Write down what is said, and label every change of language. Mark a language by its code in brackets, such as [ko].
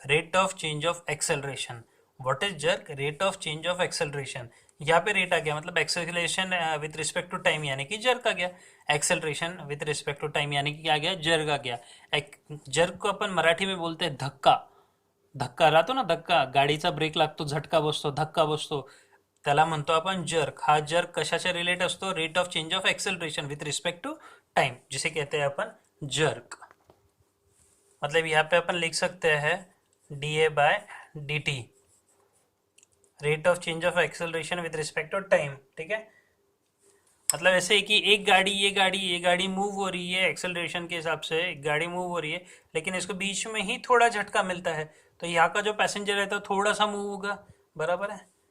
[en] Rate of change of acceleration. What is jerk? Rate of change of acceleration. [hi] यहाँ पे rate आ गया मतलब [en] acceleration with respect to time, [hi] यानी कि jerk आ गया। [en] acceleration with respect to time [hi] यानी कि क्या आ गया? जर्क आ गया। जर्क को अपन मराठी में बोलते हैं धक्का। [mr] धक्का राहतो ना, धक्का, गाडीचा ब्रेक लागतो, झटका बसतो, धक्का बसतो, त्याला म्हणतो आपण जर्क। हा जर्क कशाच्या रिलेट असतो? [en] rate of change of acceleration with respect to time, [hi] जिसे कहते हैं अपन [en] Jerk. [hi] मतलब यहाँ पे अपन लिख सकते हैं [en] D A by D T, rate of change of acceleration with respect to time. [hi] ठीक है, मतलब ऐसे है कि एक गाड़ी, ये गाड़ी मूव हो रही है एक्सेलरेशन के हिसाब से, एक गाड़ी मूव हो रही है, लेकिन इसको बीच में ही थोड़ा झटका मिलता है, तो यहाँ का जो पैसेंजर है तो थोड़ा सा मूव होगा, बराबर है।